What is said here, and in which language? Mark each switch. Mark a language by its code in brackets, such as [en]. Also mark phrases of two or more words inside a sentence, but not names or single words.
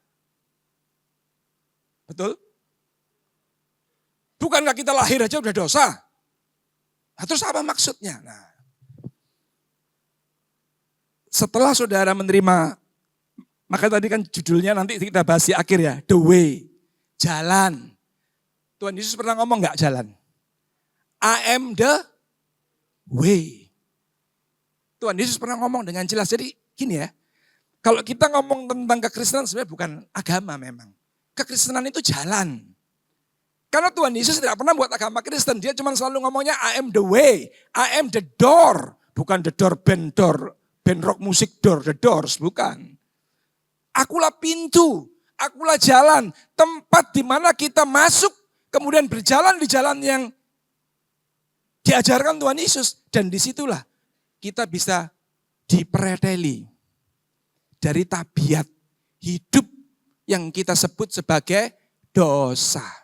[id] Betul? Bukankah kita lahir aja udah dosa? Nah, terus apa maksudnya? Nah, setelah saudara menerima, maka tadi kan judulnya nanti kita bahas di akhir ya, [en] the way, [id] jalan. Tuhan Yesus pernah ngomong enggak jalan? [en] I am the way. [id] Tuhan Yesus pernah ngomong dengan jelas. Jadi gini ya, kalau kita ngomong tentang kekristenan sebenarnya bukan agama memang. Kekristenan itu jalan. Karena Tuhan Yesus tidak pernah buat agama Kristen. Dia cuma selalu ngomongnya [en] I am the way, I am the door. [id] Bukan [en] the door, [id] band rock musik door, [en] the doors, [id] bukan. Akulah pintu, akulah jalan. Tempat di mana kita masuk, kemudian berjalan di jalan yang diajarkan Tuhan Yesus. Dan disitulah kita bisa dipreteli dari tabiat hidup yang kita sebut sebagai dosa.